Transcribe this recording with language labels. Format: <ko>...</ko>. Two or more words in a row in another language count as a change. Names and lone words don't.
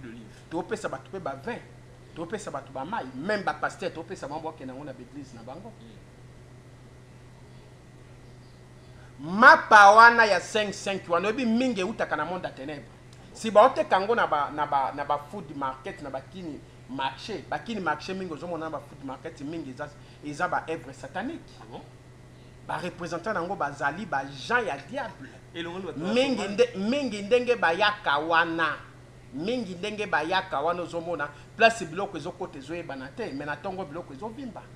<ln>to pesa bato pe ba vin topesa bato ba mai même ba pasteur topesa bango ke nango na église na bango mapa wana ya 5-5 wana obi mingi utaka na monde ya ténèbres si ba ote kango na ba</ln> <en>food market</en> <ln>na bakini marché mingi ozomona ba</ln> <en>food market</en> <ln>mingi eza ba</ln> <fr>œuvre satanique</fr> <ln>ba représentant nango bazali ba gens ya diable mingi ndenge bayaka wana ozomona place biloko ezokota ezoyebana te me na ntongo biloko ezovimba</ln>